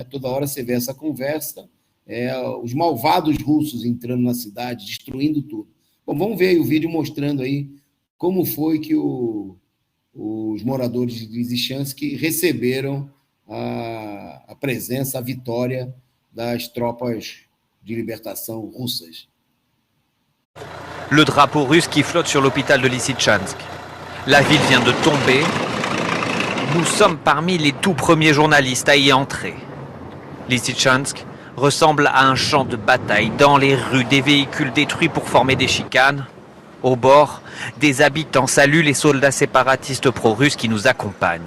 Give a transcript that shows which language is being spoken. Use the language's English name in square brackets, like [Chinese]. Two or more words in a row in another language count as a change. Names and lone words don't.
[Portuguese] Toda hora você vê essa conversa, os malvados russos entrando na cidade, destruindo tudo. Bom, vamos ver aí o vídeo mostrando aí como foi que os moradores de Lysychansk receberam a presença, a vitória das tropas de libertação russas. [French] Le drapeau russe qui flotte sur l'hôpital de Lysychansk. La ville vient de tomber. Nous sommes parmi les tout premiers journalistes à y entrer. Lysychansk ressemble à un champ de bataille. Dans les rues, des véhicules détruits pour former des chicanes. Au bord, des habitants saluent les soldats séparatistes pro-russes qui nous accompagnent.